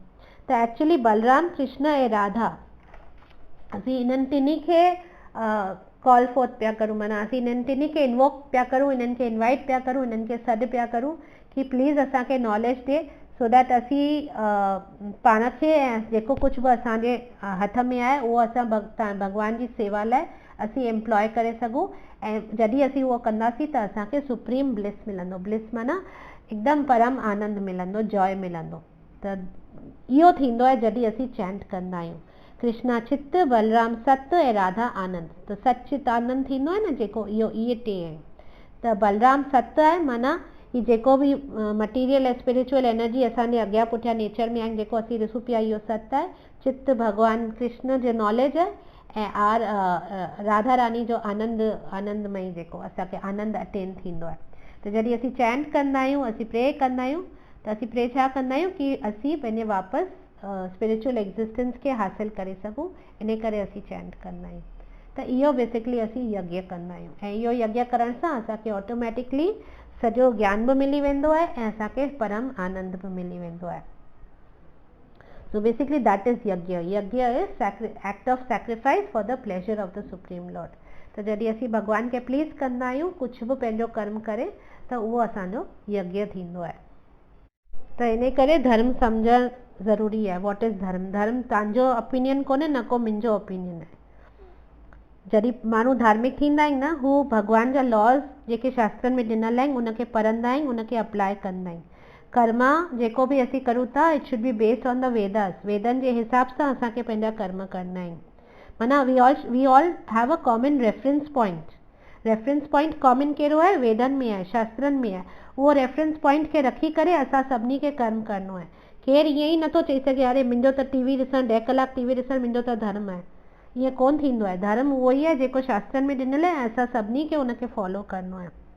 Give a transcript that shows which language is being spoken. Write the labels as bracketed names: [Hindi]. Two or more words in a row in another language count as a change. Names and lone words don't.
[Sindhi] त एक्चुअली बलराम, कृष्ण ऐं राधा, असीं इन्हनि टिनी खे [English] call forth [Sindhi] पिया करूं, माना असीं इन्हनि टिनी खे इन्वोक पिया करूं, इन्हनि खे इनवाइट पिया करूं, इन्हनि खे सॾु पिया करूं कि प्लीज़ असांखे नॉलेज ॾे, [English] so that [Sindhi] असीं पाण खे ऐं जेको कुझु बि असांजे हथ में आहे उहो असां भगवान जी सेवा लाइ असीं एम्प्लॉय करे सघूं। ऐं जॾहिं असीं उहो कंदासीं त असांखे [English] supreme bliss [Sindhi] मिलंदो। ब्लिस माना हिकदमि परम आनंद मिलंदो, जॉय मिलंदो। त इहो थींदो आहे जॾहिं असीं चैंट कंदा आहियूं, कृष्णा चित्त, बलराम सत ऐं राधा आनंद। त सचित आनंद थींदो आहे न जेको, इहे टे आहिनि। त बलराम सत आहे, माना ही जेको बि मटीरियल ऐं [English] spiritual energy [Sindhi] असांजे अॻियां पुठियां नेचर में आहिनि, जेको असीं ॾिसूं पिया, इहो सत आहे। चित्त भगवान कृष्ण जो नॉलेज आहे, ऐं राधा रानी जो आनंदमयी जेको असांखे आनंद अटेन थींदो आहे। त जॾहिं असीं चैंट कंदा आहियूं, असीं प्रे कंदा आहियूं, त असीं प्रे छा कंदा आहियूं कि असीं पंहिंजे वापसि [English] spiritual existence [Sindhi] खे हासिल करे सघूं, इन करे असीं चैंट कंदा आहियूं। त इहो बेसिकली असीं यज्ञ कंदा आहियूं, ऐं इहो यज्ञ करण सां असांखे ऑटोमेटिकली सॼो ज्ञान बि मिली वेंदो आहे ऐं असांखे परम आनंद बि मिली वेंदो आहे। [English] So basically that is yajna. Yajna is act of sacrifice for the pleasure of the Supreme Lord. [Sindhi] त जॾहिं असीं भगवान खे प्लीज़ कंदा आहियूं कुझु बि पंहिंजो कर्म करे, त उहो असांजो यज्ञ थींदो आहे। त इन करे धर्म सम्झणु ज़रूरी आहे। [English] What is dharma? [Sindhi] धर्म तव्हांजो ओपिनियन कोन्हे, न को मुंहिंजो ओपिनियन आहे। जॾहिं माण्हू धार्मिक थींदा आहिनि न, हू भगवान जा लॉज जेके शास्त्रनि में ॾिनल आहिनि उनखे पढ़ंदा आहिनि, उनखे अप्लाई कंदा आहिनि। कर्मा जेको बि असीं करूं था, [English] It should be based on the Vedas. [Sindhi] वेदनि जे हिसाब सां असांखे पंहिंजा कर्म करणा आहिनि। [English] माना we all have a common reference point. reference point common [Sindhi] कहिड़ो आहे? वेदनि में आहे, शास्त्रनि में आहे। उहो [English] reference point [Sindhi] खे रखी करे असां सभिनी खे कर्म करणो आहे। केरु ईअं ई नथो चई सघे अरे मुंहिंजो त टीवी ॾिसणु, 10 कलाक टीवी ॾिसणु मुंहिंजो त धर्म आहे। ईअं कोन थींदो आहे। धर्म उहो ई आहे जेको शास्त्रनि में ॾिनल आहे, असां सभिनी खे उनखे फॉलो करणो आहे।